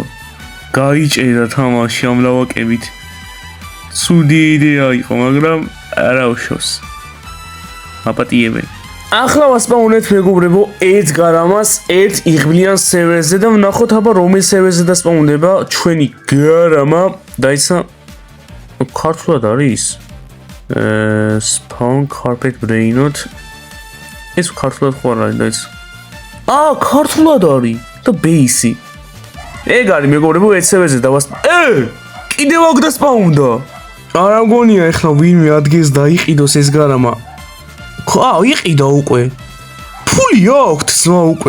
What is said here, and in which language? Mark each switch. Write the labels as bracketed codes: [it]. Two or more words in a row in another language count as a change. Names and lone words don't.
[ka] გაიჭედა თამაში ამ ლავაკებით. ცუდი იდეა იყო, მაგრამ არა უშავს. აპატიებენ. ახლა ვასპაუნეთ მეგობრებო ედგარ ამას ერთ იღბლიან სერვერზე და ვნახოთ აბა რომელ სერვერზე დასპაუნდება ჩვენი გარამა. დაიცა ქართულად არის [en] spawn carpet brainot. [ka] ეს ქართულად ხო არ არის დაიცა. ქართულად არის და base. ეგ არის მეგობრებო ერთ სერვერზე კიდევ აქ დასპაუნდა. არა მგონია ეხლა ვინმე ადგეს და იყიდოს ეს გარამა. იყიდა უკვე. ფული აქვთ ზმა უკვე.